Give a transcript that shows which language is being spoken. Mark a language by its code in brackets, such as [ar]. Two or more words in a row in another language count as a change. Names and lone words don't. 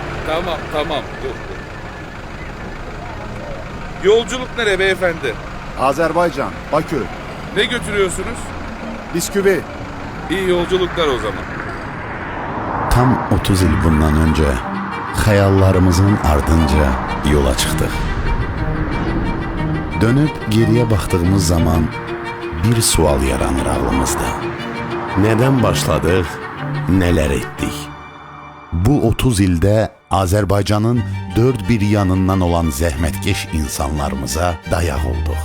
[tr] Tamam. Dur. Yolculuk nereye beyefendi? Azerbaycan, Bakü, Ne götürüyorsunuz? bisküvi. İyi yolculuklar o zaman. [az] Tam 30 il bundan önce xəyallarımızın ardınca yola çıxdıq. Dönüb geriyə baxdığımız zaman bir sual yaranır ağlımızda. Nədən başladıq, nələr etdik? Bu 30 ildə Azərbaycanın dörd bir yanından olan zəhmətkeş insanlarımıza dayaq olduq.